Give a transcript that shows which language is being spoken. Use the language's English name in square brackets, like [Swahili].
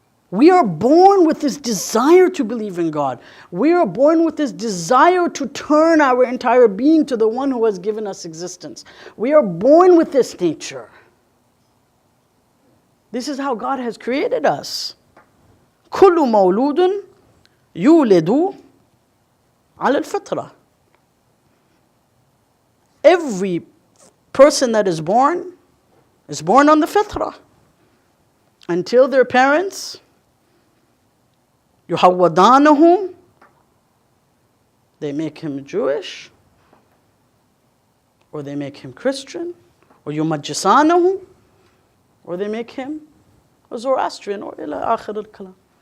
[English] We are born with this desire to believe in God. We are born with this desire to turn our entire being to the one who has given us existence. We are born with this nature. This is how God has created us. [Arabic] كل مولود يولد على الفطرة. [English] Every person that is born on the fitrah. Until their parents [Arabic] يحودانهم, [English] they make him Jewish, or they make him Christian, or [Arabic] يمجسانه, [English] or they make him a Zoroastrian, or [Arabic] إلى آخر الكلام.